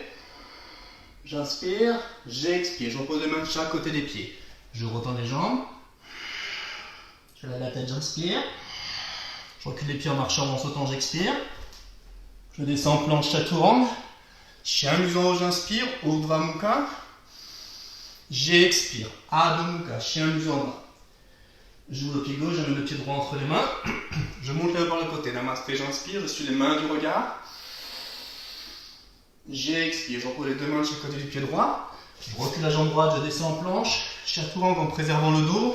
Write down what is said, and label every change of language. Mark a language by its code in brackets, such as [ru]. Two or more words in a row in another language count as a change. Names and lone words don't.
[fr] J'inspire, j'expire. Je repose les mains de chaque côté des pieds. Je retends les jambes. Je lève la tête, j'inspire. Je recule les pieds en marchant, en sautant, j'expire. Je descends en planche chaturanga. Chien museau en haut, j'inspire. [sa] Urdhva Mukha. J'expire. Adho Mukha. [fr] Chien museau en bas. J'ouvre le pied gauche, je mets le pied droit entre les mains. Je monte les mains par le côté. Namasté, j'inspire. Je suis les mains du regard. J'expire, je repose les deux mains de chaque côté du pied droit. Je recule la jambe droite, je descends en planche. Chaturanga en préservant le dos.